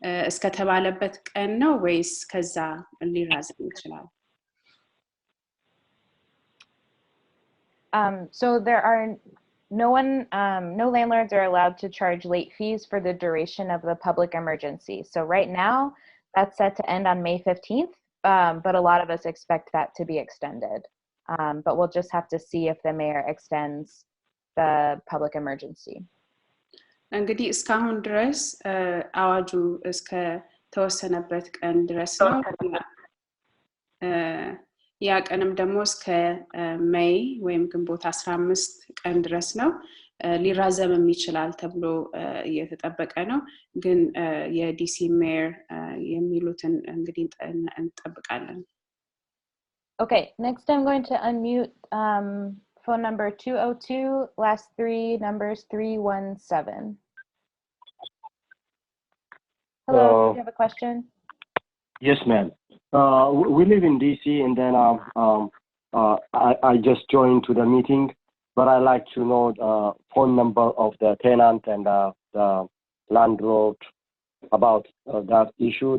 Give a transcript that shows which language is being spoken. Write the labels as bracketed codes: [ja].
[am] እስከ ተባለበት ቀን ነው ወይስ ከዛ ሊራዘም ይችላል? [en] So there are no landlords are allowed to charge late fees for the duration of the public emergency. So right now, that's set to end on May 15th, but a lot of us expect that to be extended. But we'll just have to see if the mayor extends the public emergency. [am] እንግዲህ እስካሁን ድረስ አዋጁ እስከ ተወሰነበት ቀን ድረስ ነው። ያ ቀንም ደግሞ እስከ ሜይ ወይም ግንቦት 15 ቀን ድረስ ነው። ሊራዘምም ይችላል ተብሎ እየተጠበቀ ነው። ግን የዲሲ ሜየር የሚሉትን እንግዲህ እንጠብቃለን። [en] Okay, next I'm going to unmute phone number 202, last three numbers 317. Hello, do you have a question? Yes, ma'am. We live in DC, and then I just joined to the meeting, but I like to know the phone number of the tenant and the landlord about that issue.